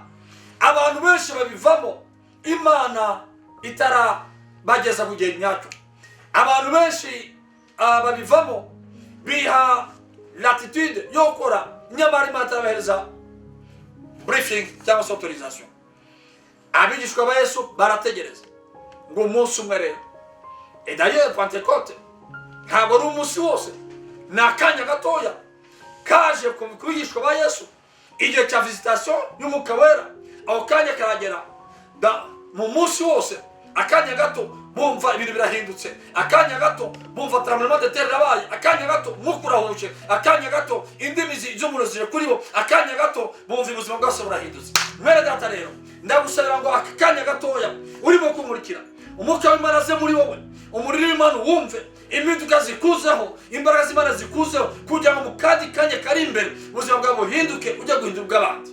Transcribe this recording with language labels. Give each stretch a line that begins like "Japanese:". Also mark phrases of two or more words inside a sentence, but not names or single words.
Kinyarwanda: abantu benshi babivamo Imana itarabageza mu gihe nyacyo. abantu benshi babivamo biha latitude yo gukora, nyamara Imana itarabahereza briefing cyangwa se autorisation. abigishwa ba Yesu barategereza ngo umunsi umwe rero,
French: et d'ailleurs Pentecôte
Kinyarwanda: ntabwo ari umunsi wose, ni akanya gatoya kaje ku bigishwa ba Yesu. igihe cya visitation y'Umwuka Wera, aho kanya karagera mu munsi wose. akanya gato bumva ibintu birahindutse, akanya gato bumva
French: tremblement de terre
Kinyarwanda: rabaye, akanya gato umwuka urahuje, akanya gato indimi z'umuriro zije kuri bo, akanya gato bumva ubuzima bwose burahindutse. mwere data rero ndagusabira ngo aka kanya gatoya urimo kumurikira, umwuka w'Imana aze muri wowe, umuriro w'Imana wumve, impinduka zikuzeho, imbaraga z'Imana zikuzeho, kugira ngo mu kandi kanya kari imbere ubuzima bwawe buhinduke ujya guhindura ubw'abandi.